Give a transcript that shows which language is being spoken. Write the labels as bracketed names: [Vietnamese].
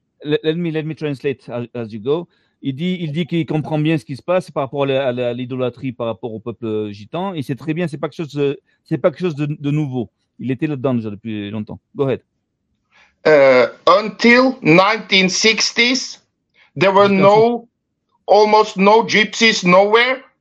[English] Let me translate as you go. [French] Il dit qu'il comprend bien ce qui se passe par rapport à l'idolâtrie par rapport au peuple gitan, et c'est très bien. C'est pas quelque chose de nouveau. Il était là-dedans déjà depuis longtemps. [English] Go ahead. Until 1960s, there were almost no gypsies nowhere.